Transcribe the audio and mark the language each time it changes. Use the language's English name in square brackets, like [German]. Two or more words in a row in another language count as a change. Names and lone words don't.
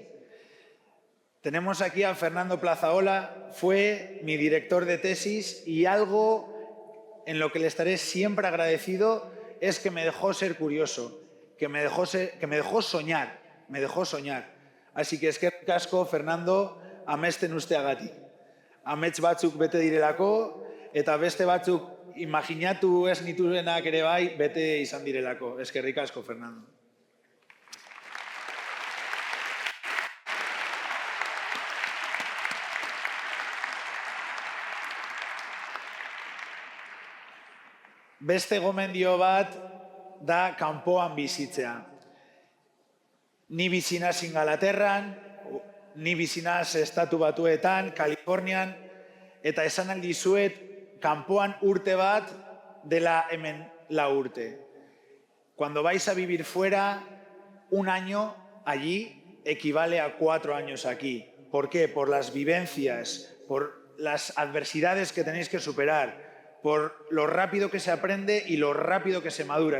[Spanish] Tenemos aquí a Fernando Plazaola, fue mi director de tesis y algo en lo que le estaré siempre agradecido es que me dejó ser curioso, que me dejó soñar. Así que [Basque] eskerrik asko, Fernando, amesten usteagatik. Amets batzuk bete direlako, eta beste batzuk imaginatu ez nituenak ere bai bete izan direlako. Eskerrik asko, Fernando. Beste gomendio bat da kanpoan bizitzea. Ni bizi naiz Ingalaterran, ni bizi naiz Estatu Batuetan, Kalifornian, eta esan aldi dizuet kanpoan urte bat dela hemen 4 urte. [Spanish] Cuando vais a vivir fuera, un año allí equivale a 4 años aquí. ¿Por qué? Por las vivencias, por las adversidades que tenéis que superar, por lo rápido que se aprende y lo rápido que se madura.